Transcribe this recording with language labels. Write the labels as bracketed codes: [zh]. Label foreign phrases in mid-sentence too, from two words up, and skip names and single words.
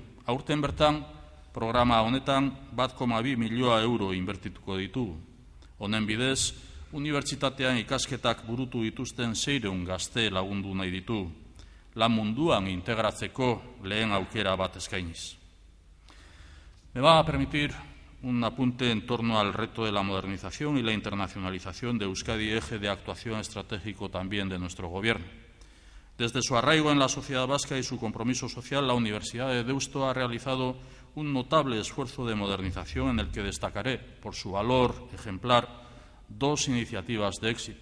[eu] Aurten bertan, programa honetan 1,2 milioi euro inbertituko ditugu. Honen bidez, unibertsitatean ikasketak burutu dituzten 600 gazte lagundu nahi ditu, lan munduan integratzeko lehen aukera bat eskainiz. [es] Me va a permitir un apunte en torno al reto de la modernización y la internacionalización de Euskadi, eje de actuación estratégico también de nuestro Gobierno. Desde su arraigo en la sociedad vasca y su compromiso social, la Universidad de Deusto ha realizado un notable esfuerzo de modernización en el que destacaré, por su valor ejemplar, 2 iniciativas de éxito.